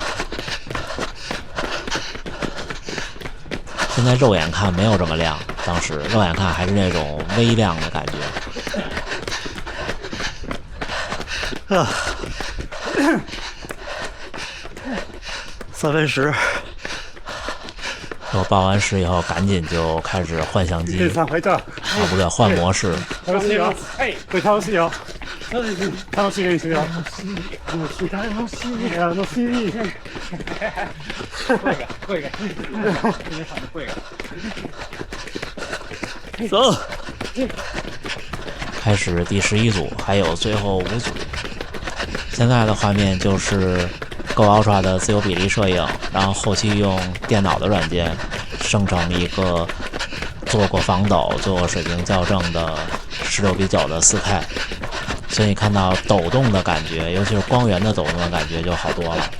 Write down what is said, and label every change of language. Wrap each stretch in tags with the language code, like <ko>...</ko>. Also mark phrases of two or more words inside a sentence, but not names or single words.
<zh>现在肉眼看没有这么亮，当时肉眼看还是那种微亮的感觉。3分10。我报完时以后，赶紧就开始换相机。不对，换模式。</zh> <ja>楽しいよ。これ楽しいよ。楽しい練習よ。楽しい。声が。皆さんの声が。</ja> <zh>走。开始第11组，还有最后5组。现在的画面就是 Go Ultra 的自由比例摄影，然后后期用电脑的软件生成一个做过防抖、做过水平校正的16:9的4K， 所以你看到抖动的感觉，尤其是光源的抖动的感觉就好多了。</zh>